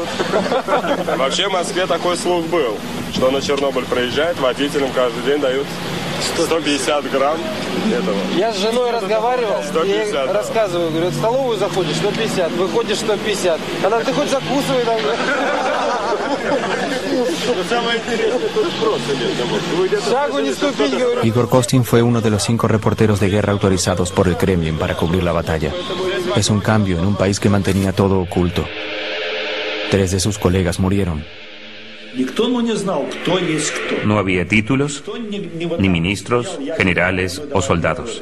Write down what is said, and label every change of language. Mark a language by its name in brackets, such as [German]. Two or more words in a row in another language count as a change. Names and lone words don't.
[Russian] Вообще в Москве такой слух был, что на Чернобыль проезжает, водителям каждый день дают 150 грамм этого. Я с женой разговаривал, 150, я рассказываю, говорю, в столовую заходишь 150, выходишь 150. Она, ты хоть закусывай там. Шагу не ступить, говорю. [Spanish] Igor Kostin fue uno de los 5 reporteros de guerra autorizados por el Kremlin para cubrir la batalla. Es un cambio en un país que mantenía todo oculto. 3 de sus colegas murieron. No había títulos, ni ministros, generales o soldados.